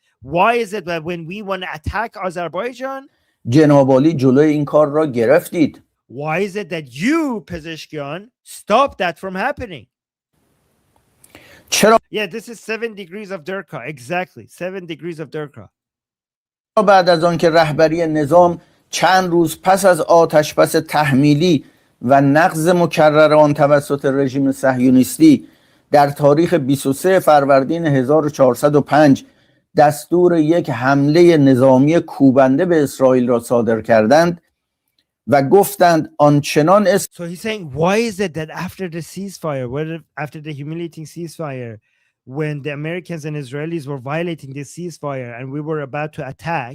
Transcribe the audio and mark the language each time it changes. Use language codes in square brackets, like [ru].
[en] Why is it that when we want to attack Azerbaijan, [fa] جناب عالی جلوی این کار را گرفتید؟ [en] Why is it that you, Pezeshkian, stop that from happening? [fa] چرا [en] Yeah, this is 7 degrees of Durka. Exactly, 7 degrees of Durka. [fa] بعد از آن که رهبری نظام چند روز پس از آتشبس تحمیلی و نقض مکرر آن توسط رژیم صهیونیستی در تاریخ 23 فروردین 1405 دستور یک حمله نظامی کوبنده به اسرائیل را صادر کردند و گفتند آنچنان [en] So he's saying, why is it that after the ceasefire, after the humiliating ceasefire, when the Americans and Israelis were violating the ceasefire and we were about to attack,